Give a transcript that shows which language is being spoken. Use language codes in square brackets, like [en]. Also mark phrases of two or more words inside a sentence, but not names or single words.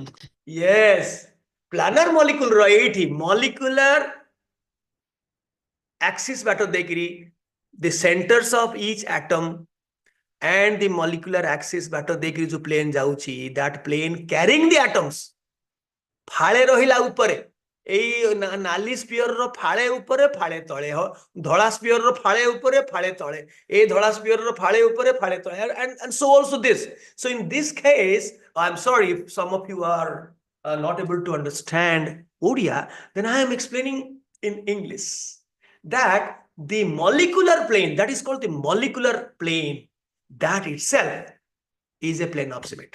[en] molecules. Yes. Planar molecule [or] ରହିଛି [en] molecular axis [or] ବାଟ ଦେଇକିରି, [en] the centers of each atom and the molecular axis [or] ବାଟ ଦେଇକିରି जो plane ଯାଉଛି, [en] that plane carrying the atoms [or] फाळे ରହିଲା ଉପରେ, ଏଇ ନାଲି ସ୍ପିଅର ର ଫାଳେ ଉପରେ ଫାଳେ ତଳେ, ଧଳା ସ୍ପିଅର ର ଫାଳେ ଉପରେ ଫାଳେ ତଳେ, ଏଇ ଧଳା ସ୍ପିଅର ର ଫାଳେ ଉପରେ ଫାଳେ ତଳେ, [en] and so also this. So in this case, I'm sorry if some of you are not able to understand Odia, then I am explaining in English that the molecular plane, that is called the molecular plane, that itself is a plane of symmetry.